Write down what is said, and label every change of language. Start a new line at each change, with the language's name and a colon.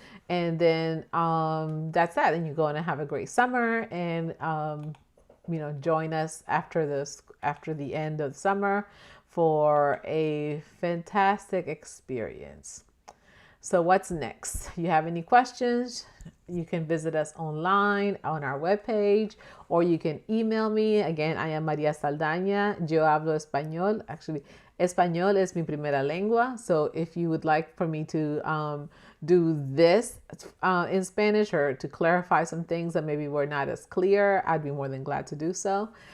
English: And then that's that. And you're going to have a great summer, and join us after the end of summer for a fantastic experience. So what's next? You have any questions? You can visit us online on our webpage, or you can email me. Again, I am María Saldaña.
Spanish: Yo hablo español. Actually, español es mi primera lengua.
English: So if you would like for me to do this in Spanish, or to clarify some things that maybe were not as clear, I'd be more than glad to do so.